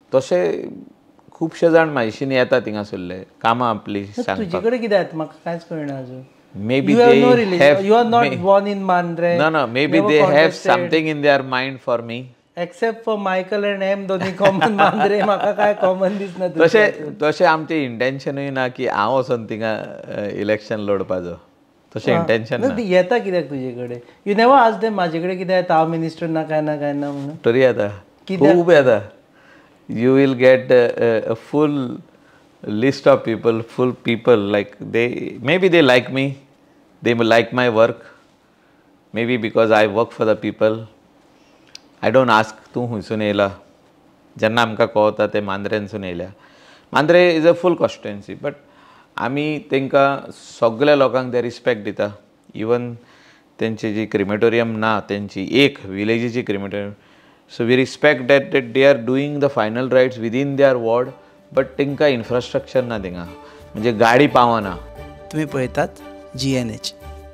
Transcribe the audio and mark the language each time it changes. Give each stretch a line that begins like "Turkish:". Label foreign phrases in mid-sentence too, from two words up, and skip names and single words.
Konkani: तसे खूपशे जाण म्हाजेशीन येता थिंगासरले कामां आपली सांगपाक. तुजे कडेन कितें जाता म्हाका कांयच कळना अजून.
English: Maybe You have they no relation. have. You are not born in Mandre. No. Maybe never they have contested. something in their mind for me. Except for Michael and M
Konkani: दोन्ही कॉमन मांद्रे म्हाका काय कॉमन दिसना. तशें आमचें इंटेन्शनूय ना की हांव वचोन थिंगा इलेक्शन लडपाचो. तशें इंटेन्शन ना. येता कित्याक तुजे कडेन?
English: you never ask them
Konkani: म्हाजे कडेन कितें येता हांव मिनिस्टर ना काय ना म्हणून. तरी येता खूब येता.
English: You will get a full list of people, full people like maybe they like me, they like my work, maybe because I work for the people. I don't ask
Konkani: तूं खंयसून येयला. जेन्ना आमकां कळता ते मांद्रेनसून येयल्या.
English: Mandre is a full constituency but
Konkani: आमी तांकां सगळ्या लोकांक ते रिस्पेक्ट दिता. इवन तेंची जी क्रिमेटोरियम ना तेंची एक विलेजीची क्रिमेटोरियम.
English: So we respect that they are doing the final rites within their ward, but
Konkani: तांकां इन्फ्रास्ट्रक्चर ना थिंगा म्हणजे गाडी पावना. तुम्ही पळयतात GNH.